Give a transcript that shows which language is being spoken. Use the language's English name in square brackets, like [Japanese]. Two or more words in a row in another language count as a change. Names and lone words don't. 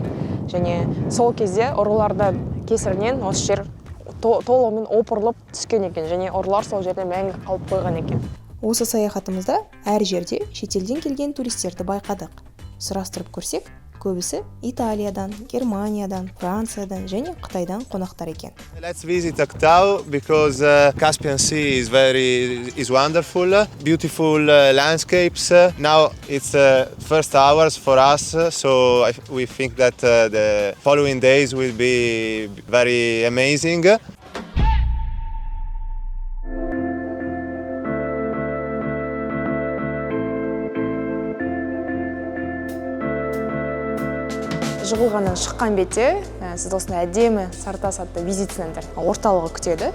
[Kazakh] Және сол кезде ұрыларды кесірінен осы жер толығымен опырылып түскен екен. Және ұрылар сол жерде мәңгі қалып қойған екен. Осы саяхатымызда әр жерде шетелден келген туристерді байқадық. Сұрастырып көрсек, көбісі Италиядан, Германиядан, Франциядан және Қытайдан қонақтар екен. [English] Let's visit Ақтау because Caspian Sea is wonderful, beautiful landscapes. Now it's first hours for us, so we think that the following days will be very amazing. [Kazakh] Жығылғаннан шыққан бетте сіз осындай әдемі Сартас атты визит центр орталығы күтеді.